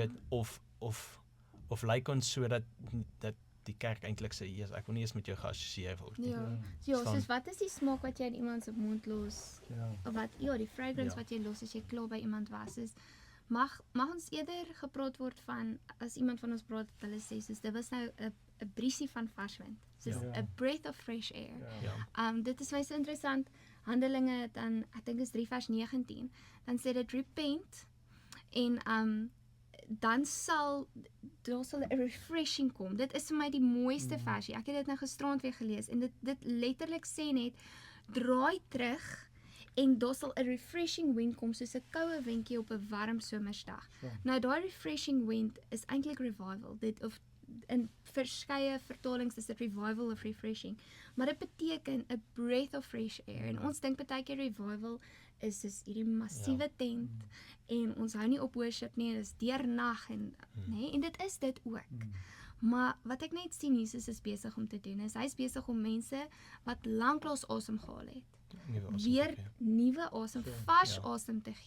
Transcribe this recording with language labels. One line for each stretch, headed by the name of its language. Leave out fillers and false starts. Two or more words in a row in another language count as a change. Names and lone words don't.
Afrikaans: Weet, of lyk ons so dat die kerk eintlik sê, "Jesus, ek wil nie eens met jou geassosieer word nie." Ja, Verstaan? soos wat is die smaak wat jy in iemand se mond los? Of wat, die fragrance wat jy los as jy klaar by iemand was, is mag ons eerder gepraat word van, as iemand van ons praat, hulle sê, soos dit was nou 'n briesie van vars wind, soos
English: a breath of fresh air.
Afrikaans: Dit is my so interessant, Handelinge dan, ek dink is 3 vers 19, dan sê dit repent, en dan daar sal 'n refreshing kom. Dit is vir my die mooiste versie. Ek het dit nou gisterand weer gelees, en dit letterlik sê net, draai terug, en daar sal 'n refreshing wind kom, soos 'n koue windjie op 'n warm somersdag. Nou daai refreshing wind is eintlik revival. In verskeie vertalings is dit revival of refreshing, maar dit beteken 'n
English: breath of fresh air,
Afrikaans: en ons dink baie keer revival is soos hierdie massiewe tent, en ons hou nie op worship nie, dis deernag, en dit is dit ook. Maar wat ek net sien Jesus is besig om te doen, is hy's besig om mense wat lanklaas asem gehaal het, weer nuwe asem, vars asem te